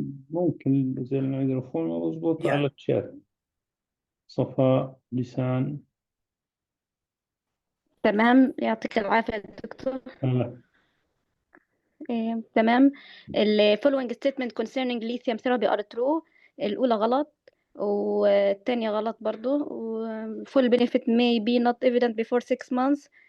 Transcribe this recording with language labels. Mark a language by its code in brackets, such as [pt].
[ar] ممكن زي الميكروفون ما بزبط [en] Yeah. [ar] على الشات. صفاء لسان. تمام، يعطيك العافية يا دكتور. هلا. تمام. [en] ال following statement concerning lithium therapy are true. [ar] الأولى غلط والتانية غلط برضو. [en] full benefit may be not evident before 6 months.